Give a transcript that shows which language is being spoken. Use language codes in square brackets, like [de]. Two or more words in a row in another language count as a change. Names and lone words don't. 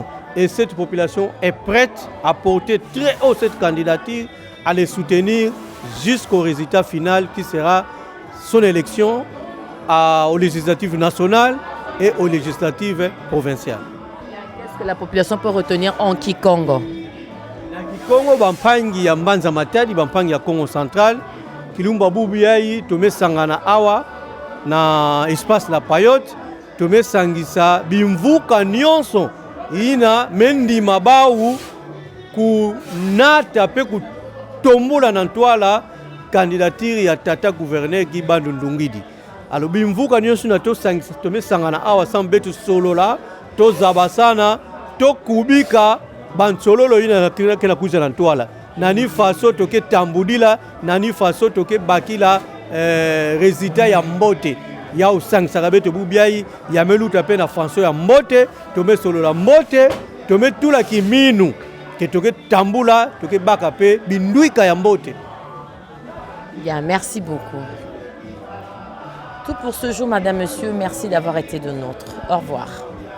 [fr] Et cette population est prête à porter très haut cette candidature, à les soutenir jusqu'au résultat final qui sera son élection aux législatives nationales et aux législatives provinciales. Qu'est-ce que la population peut retenir en Kikongo? [ktu] Na Kikongo, bampangi ya Mbanza Matadi, bampangi ya Congo central, Kilumba Bubiyai, tome sangana awa, na espace la payote, tome sangisa bimvuka nyonso, ina mendi mabau kunata pe kutombola na ntwala candidature ya tata gouverneur Guy Bandou Ndungidi. Alors bimvuka nyonso na to sangisa tome sangana awa sambetu solola, to zabasana, to kubika bansololo ina na kena kuza na ntwala. Nani faso toke tambudila, nani faso toke bakila résultat ya mbote. Ya usang sarabeto bubiai, ya meluta pe na François ya mbote, tome solo la mbote, tome tula kiminu, ke toke tambula, toke baka pe binduika ya mbote. [fr] Bien, merci beaucoup. Tout pour ce jour, madame, monsieur, merci d'avoir été de nôtre. Au revoir.